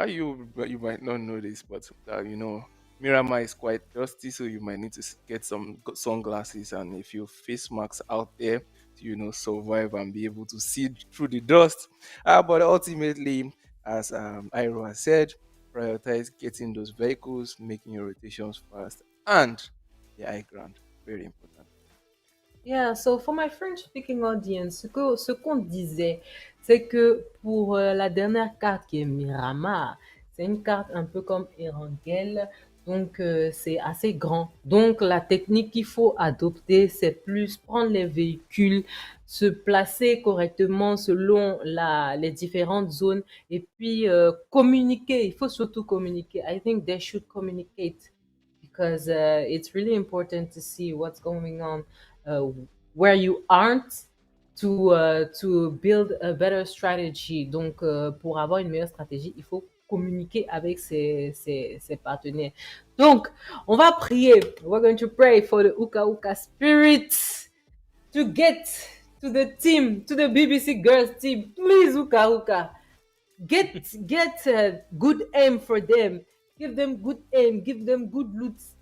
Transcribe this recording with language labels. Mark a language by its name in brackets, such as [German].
[English] You might not know this, but Miramar is quite dusty, so you might need to get some sunglasses and a few face masks out there to survive and be able to see through the dust. But ultimately, as Ira said, prioritize getting those vehicles, making your rotations fast, and the high ground. Very important. Yeah, so for my French-speaking audience, [French] ce qu'on disait, c'est que pour la dernière carte qui est Miramar, c'est une carte un peu comme Erangel, donc c'est assez grand. Donc la technique qu'il faut adopter, c'est plus prendre les véhicules, se placer correctement selon les différentes zones et puis communiquer. Il faut surtout communiquer. [English] I think they should communicate because it's really important to see what's going on uh, where you aren't to build a better strategy. [French] Donc, pour avoir une meilleure stratégie, il faut communiquer avec ses partenaires. Donc, on va prier. [English] We're going to pray for the Uka Uka spirit to get to the team, to the BBC girls team. Please, Uka Uka, get good aim for them, give them good aim, give them good loots.